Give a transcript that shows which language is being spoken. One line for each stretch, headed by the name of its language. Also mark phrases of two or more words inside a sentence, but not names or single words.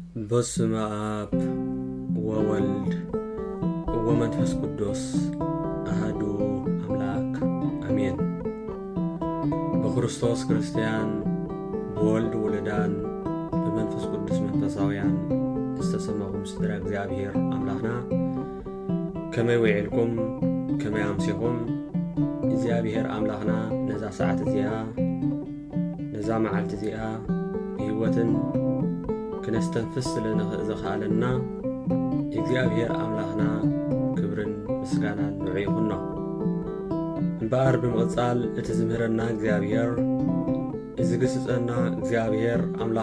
Geez: በስመ አብ ወወልድ ወመንፈስ ቅዱስ አሐዱ አምላክ አሜን።
Tigrinya: በክርስቶስ ክርስቲያን በወልድ ውሉዳን በመንፈስ ቅዱስ መንፈሳውያን ዝተሰማኩም ስድራ እግዚአብሔር አምላክና ከመይ ውዒልኩም ከመይ አምሲኩም እግዚአብሔር አምላክና ነዛ ሰዓት እዚኣ ነዛ መዓልቲ እዚኣ ህይወትን ክነስተንፍስ ስለዝኽኣለና እግዚአብሔር አምላክና ክብርን ምስጋናን ንዑ ይኹኖ። እምበኣር ብምቕጻል እቲ ዝምህረና እግዚአብሔር እዚ ግስጸና እግዚአብሔር አምላክ